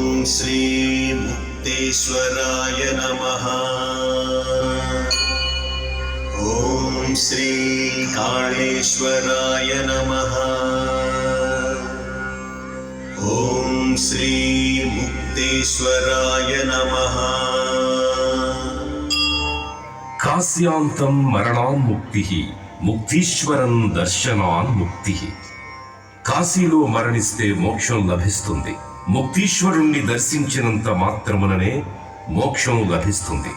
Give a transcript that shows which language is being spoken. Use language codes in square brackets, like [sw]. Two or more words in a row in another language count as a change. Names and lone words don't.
[sa] श्री मुक्तेश्वराय नमः। ॐ श्री कालेश्वराय नमः। ॐ श्री मुक्तेश्वराय नमः। కాశ్యాంతం మరణాన్ముక్తి ముక్తీశ్వరం దర్శనాన్ముక్తి. [te] కాశీలో మరణిస్తే మోక్షం లభిస్తుంది. ముక్తీశ్వరుణ్ణి దర్శించినంత మాత్రముననే మోక్షం లభిస్తుంది.